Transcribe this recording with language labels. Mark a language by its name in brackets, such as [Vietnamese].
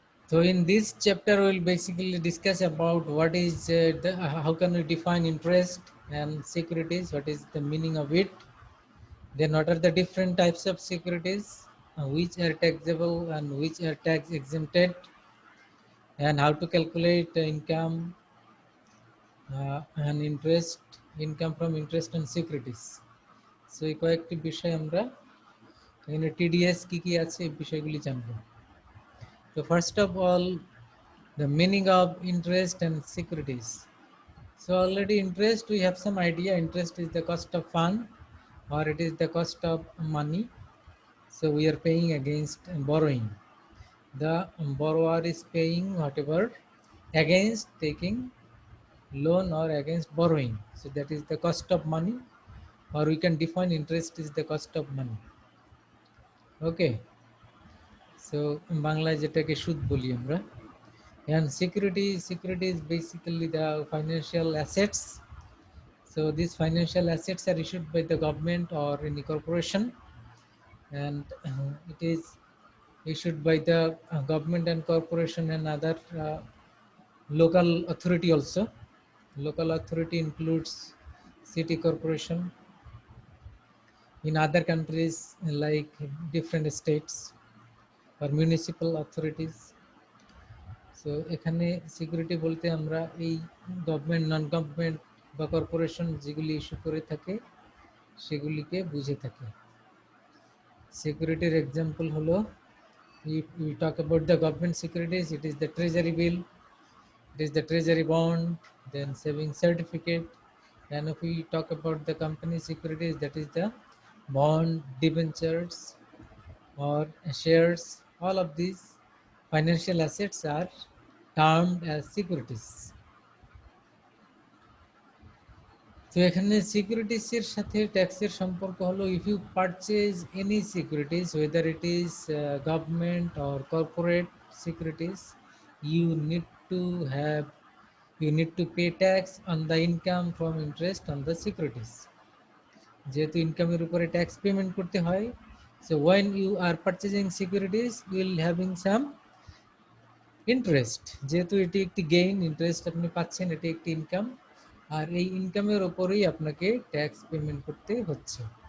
[English] So in this chapter we will basically discuss about what is how can we define interest and securities, what is the meaning of it, then what are the different types of securities, which are taxable and which are tax exempted, and how to calculate income and interest, income from interest and securities. [Bangla] So এই কয়েকটি বিষয় আমরা এখানে TDS কি কি আছে এই বিষয়গুলি জানবো। [English] So first of all, the meaning of interest and securities. So already interest, we have some idea. Interest is the cost of fund, or it is the cost of money. So we are paying against borrowing. The borrower is paying whatever against taking loan or against borrowing. So that is the cost of money, or we can define interest is the cost of money. Okay. [Bangla] So বাংলায় যেটাকে সুদ বলি আমরা। [English] And security is basically the financial assets. So these financial assets are issued by the government or any corporation, and it is issued by the government and corporation and other local authority also. Local authority includes city corporation. In other countries like different states or municipal authorities. [Bangla] So এখানে security বলতে আমরা এই government, non government বা corporation যেগুলি issue করে থাকে সেগুলিকে বুঝে থাকে। সিকিউরিটির এক্সাম্পল হলো, [English] if we talk about the government securities, it is the treasury bill, it is the treasury bond, then saving certificate. And if we talk about the company securities, that is the bond, debentures or shares. All of these financial assets are termed as securities. [Bangla] তো এখানে securities এর সাথে ট্যাক্সের সম্পর্ক হলো, [English] If you purchase any securities, whether it is government or corporate securities, you need to have you need to pay tax on the income from interest on the securities. [Bangla] যেহেতু ইনকামের উপরে ট্যাক্স পেমেন্ট করতে হয়, [English] so when you are purchasing securities you will having some interest, [Bangla] যেহেতু এটি একটি gain, interest আপনি পাচ্ছেন, এটি একটি ইনকাম, আর এই ইনকামের উপরেই আপনাকে ট্যাক্স পেমেন্ট করতে হচ্ছে।